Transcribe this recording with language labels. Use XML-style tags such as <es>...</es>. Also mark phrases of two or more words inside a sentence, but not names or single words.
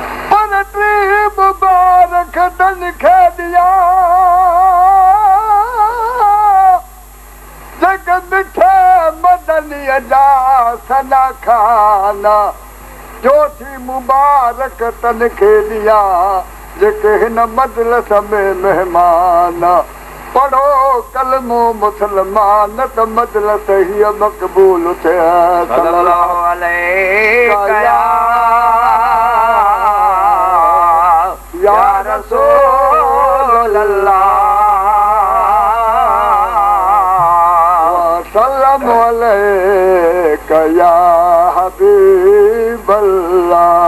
<sd>پر ٽي مبارڪ تن کي ڏيان جيڪي مٺي مدنيءَ جا سنا کان، چوٿي مبارڪ تن کي ڏيان جيڪي هن مجلس ۾ مهمان. پڙهو ڪلمو مسلمان ته مجلس هيءَ مقبول ٿئي.</sd> <ar>صلى الله عليك يا، يا رسول الله. وسلم عليك يا حبيب الله.</ar>